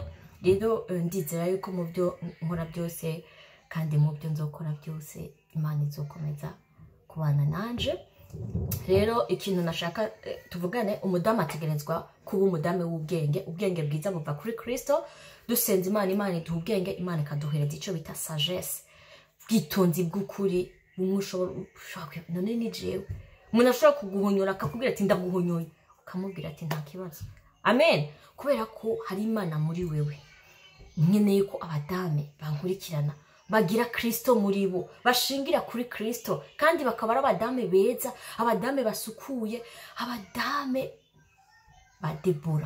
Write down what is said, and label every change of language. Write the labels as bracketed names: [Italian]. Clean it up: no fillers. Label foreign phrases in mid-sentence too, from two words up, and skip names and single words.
[Rundi] Rero ndizera yuko mu byo nkora byose kandi mu byo nzokora byose Imana izokomeza kubana nanje. Rero ikintu nashaka tuvugane, umudamu ategerezwa kuba umudamu w'ubwenge, ubwenge bwiza buva kuri Kristo. Dusenze Imana, Imana iduha ubwenge, Imana ikaduhereza icyo bita sagesse, bwitonzi bw'ukuri. None ni jewe umuntu ashobora kuguhonyora akakubwira ati ndaguhonyoye, ukamubwira ati nta kibazo. Amen. Kubera ko hari Imana muri wewe. Nkeneye ko abadame bankurikirana bagira Kristo muri bo, bashingira kuri Kristo, kandi bakaba ari abadame beza, abadame basukuye, abadame ba Debora.